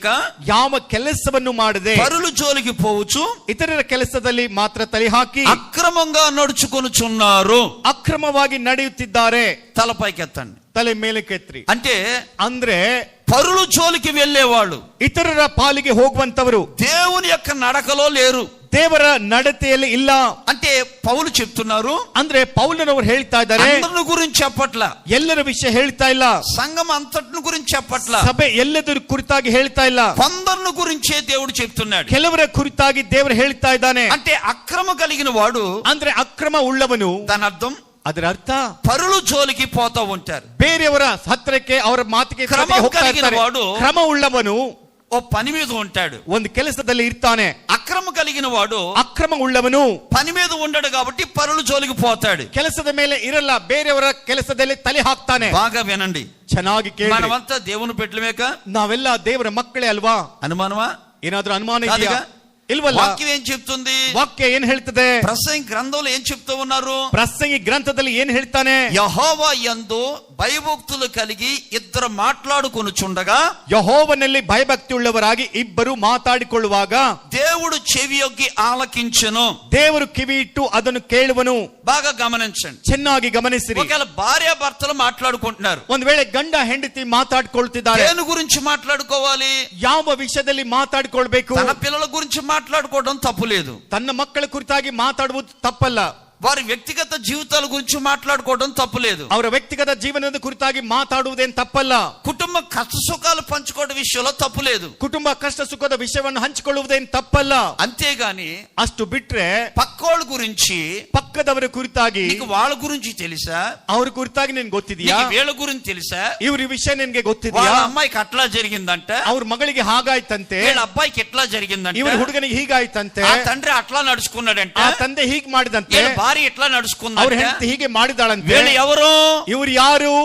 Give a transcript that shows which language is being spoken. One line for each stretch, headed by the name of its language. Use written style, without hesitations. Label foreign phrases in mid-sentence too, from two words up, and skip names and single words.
Kannada: ಯಾವ ಕೆಲಸವನ್ನು ಮಾಡದೆ
Telugu: పరుల జోలికి పోవచ్చు,
Kannada: ಇತರರ ಕೆಲಸದಲ್ಲಿ ಮಾತ್ರ ತಲೆ ಹಾಕಿ
Telugu: అక్రమంగా నడుచుకొనుచున్నారు.
Kannada: ಅಕ್ರಮವಾಗಿ ನಡೆಯುತ್ತಿದ್ದಾರೆ.
Telugu: తలపైకెత్తండి.
Kannada: ತಲೆ ಮೇಲೆ ಕೆತ್ರಿ.
Telugu: అంటే
Kannada: ಅಂದ್ರೆ
Telugu: పరుల జోలికి వెళ్ళేవాళ్ళు
Kannada: ಇತರರ ಪಾಲಿಗೆ ಹೋಗುವಂತವರು
Telugu: దేవుని యొక్క నడకలో లేరు.
Kannada: ದೇವರ ನಡತೆಯಲ್ಲಿ ಇಲ್ಲ.
Telugu: అంటే పౌలు చెప్తున్నారు,
Kannada: ಅಂದ್ರೆ ಪೌಲನವರು ಹೇಳ್ತಾ ಇದ್ದಾರೆ,
Telugu: అందరి గురించి చెప్పట్ల,
Kannada: ಎಲ್ಲರ ವಿಷಯ ಹೇಳ್ತಾ ಇಲ್ಲ,
Telugu: సంఘం అంతటిని గురించి చెప్పట్ల,
Kannada: ಸಭೆ ಎಲ್ಲದರ ಕುರಿತಾಗಿ ಹೇಳ್ತಾ ಇಲ್ಲ,
Telugu: కొందరిని గురించే దేవుడు చెప్తున్నాడు.
Kannada: ಕೆಲವರ ಕುರಿತಾಗಿ ದೇವರು ಹೇಳ್ತಾ ಇದ್ದಾನೆ.
Telugu: అంటే అక్రమ కలిగిన వాడు,
Kannada: ಅಂದ್ರೆ ಅಕ್ರಮ ಉಳ್ಳವನು,
Telugu: దాని అర్థం
Kannada: ಅದರ ಅರ್ಥ
Telugu: పరుల జోలికి పోతా ఉంటారు.
Kannada: ಬೇರೆಯವರ ಹತ್ರಕ್ಕೆ ಅವರ ಮಾತಿಗೆ ಹೋಗ್ತಾ ಇರ್ತಾರೆ. ಕ್ರಮ ಉಳ್ಳವನು
Telugu: ఓ పని మీద ఉంటాడు,
Kannada: ಒಂದು ಕೆಲಸದಲ್ಲಿ ಇರ್ತಾನೆ.
Telugu: అక్రమ కలిగిన వాడు
Kannada: ಅಕ್ರಮ ಉಳ್ಳವನು
Telugu: పని మీద ఉండడు కాబట్టి పరుల జోలికి పోతాడు.
Kannada: ಕೆಲಸದ ಮೇಲೆ ಇರಲ್ಲ, ಬೇರೆಯವರ ಕೆಲಸದಲ್ಲಿ ತಲೆ ಹಾಕ್ತಾನೆ.
Telugu: బాగా వినండి,
Kannada: ಚೆನ್ನಾಗಿ ಕೇಳಿ.
Telugu: మనమంతా దేవుని పెట్టలేక
Kannada: ನಾವೆಲ್ಲ ದೇವರ ಮಕ್ಕಳೇ ಅಲ್ವಾ?
Telugu: అనుమానమా?
Kannada: ಏನಾದ್ರೂ ಅನುಮಾನ ಇದೆಯಾ? ಇಲ್ವಲ್ಲ.
Telugu: వాక్యం ఏం చెప్తుంది?
Kannada: ವಾಕ್ಯ ಏನ್ ಹೇಳ್ತದೆ?
Telugu: ప్రసంగి గ్రంథంలో ఏం చెప్తూ ఉన్నారు?
Kannada: ಪ್ರಸಂಗಿ ಗ್ರಂಥದಲ್ಲಿ ಏನ್ ಹೇಳ್ತಾನೆ?
Telugu: యెహోవా యందు భయభక్తులు కలిగి ఇద్దరు మాట్లాడుకొనుచుండగా,
Kannada: ಯೆಹೋವನಲ್ಲಿ ಭಯಭಕ್ತಿ ಉಳ್ಳವರಾಗಿ ಇಬ್ಬರು ಮಾತಾಡಿಕೊಳ್ಳುವಾಗ
Telugu: దేవుడు చెవియొగ్గి ఆలకించెను.
Kannada: ದೇವರು ಕಿವಿ ಇಟ್ಟು ಅದನ್ನು ಕೇಳುವನು.
Telugu: బాగా గమనించండి,
Kannada: ಚೆನ್ನಾಗಿ ಗಮನಿಸಿರಿ.
Telugu: ఒకవేళ భార్య భర్తలు మాట్లాడుకుంటున్నారు,
Kannada: ಒಂದ್ ವೇಳೆ ಗಂಡ ಹೆಂಡತಿ ಮಾತಾಡ್ಕೊಳ್ತಿದ್ದಾರೆ,
Telugu: దేని గురించి మాట్లాడుకోవాలి?
Kannada: ಯಾವ ವಿಷಯದಲ್ಲಿ ಮಾತಾಡ್ಕೊಳ್ಬೇಕು?
Telugu: తన పిల్లల గురించి మాట్లాడుకోవడం తప్పులేదు.
Kannada: ತನ್ನ ಮಕ್ಕಳ ಕುರಿತಾಗಿ ಮಾತಾಡುವುದು ತಪ್ಪಲ್ಲ.
Telugu: వారి వ్యక్తిగత జీవితాల గురించి మాట్లాడుకోవడం తప్పులేదు.
Kannada: ಅವರ ವ್ಯಕ್ತಿಗತ ಜೀವನದ ಕುರಿತಾಗಿ ಮಾತಾಡುವುದೇನು ತಪ್ಪಲ್ಲ.
Telugu: కుటుంబ కష్ట సుఖాలు పంచుకోవడం విషయంలో తప్పులేదు.
Kannada: ಕುಟುಂಬ ಕಷ್ಟ ಸುಖದ ವಿಷಯವನ್ನು ಹಂಚಿಕೊಳ್ಳುವುದೇನು ತಪ್ಪಲ್ಲ.
Telugu: అంతేగాని
Kannada: ಅಷ್ಟು ಬಿಟ್ರೆ
Telugu: పక్కోళ్ళ గురించి,
Kannada: ಪಕ್ಕದವರ ಕುರಿತಾಗಿ
Telugu: నీకు వాళ్ళ గురించి తెలుసా,
Kannada: ಅವ್ರ ಕುರಿತಾಗಿ ನಿನ್ಗೆ ಗೊತ್ತಿದ್ಯಾ,
Telugu: నీకు వీళ్ళ గురించి తెలుసా,
Kannada: ಇವ್ರ ವಿಷಯ ನಿನ್ಗೆ ಗೊತ್ತಿದ್ಯಾ,
Telugu: వాళ్ళ అమ్మాయికి అట్లా జరిగిందంట,
Kannada: ಅವ್ರ ಮಗಳಿಗೆ ಹಾಗಾಯ್ತಂತೆ,
Telugu: వీళ్ళ అబ్బాయికి ఎట్లా జరిగిందంట,
Kannada: ಇವ್ರ ಹುಡುಗನಿಗೆ ಹೀಗಾಯ್ತಂತೆ,
Telugu: ఆ తండ్రి అట్లా నడుచుకున్నాడంట,
Kannada: ಆ ತಂದೆ ಹೀಗ್ ಮಾಡಿದಂತೆ,
Telugu: వీళ్ళ భార్య ఎట్లా
Kannada: ಅವ್ರ
Telugu: నడుచుకుందంట,
Kannada: ಹೆಂಡತಿ ಹೀಗೆ ಮಾಡಿದಾಳಂತೆ.
Telugu: వీళ్ళు ఎవరు?
Kannada: ಇವ್ರು ಯಾರು?